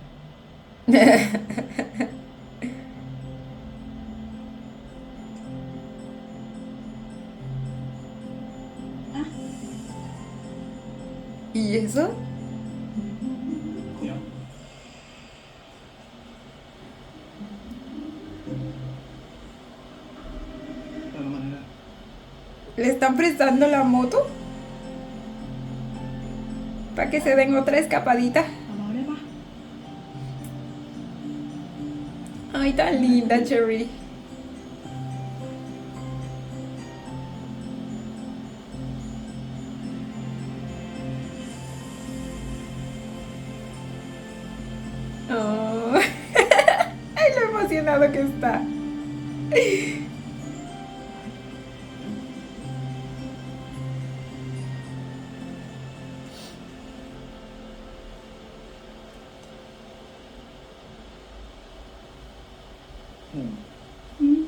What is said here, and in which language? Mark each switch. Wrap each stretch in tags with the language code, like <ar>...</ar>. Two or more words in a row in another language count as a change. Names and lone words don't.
<es>¿Y eso?</es> <th>เดี๋ยวเติมน้ำมันให้ด้วย</th> <es>¿Le están prestando la moto? Para que se den otra escapadita.</es> <th>เบาๆได้ปะ</th> <es>Ay, tan linda, Cherry. Oh. Ay, lo emocionado que está. โอ้ อืม</es>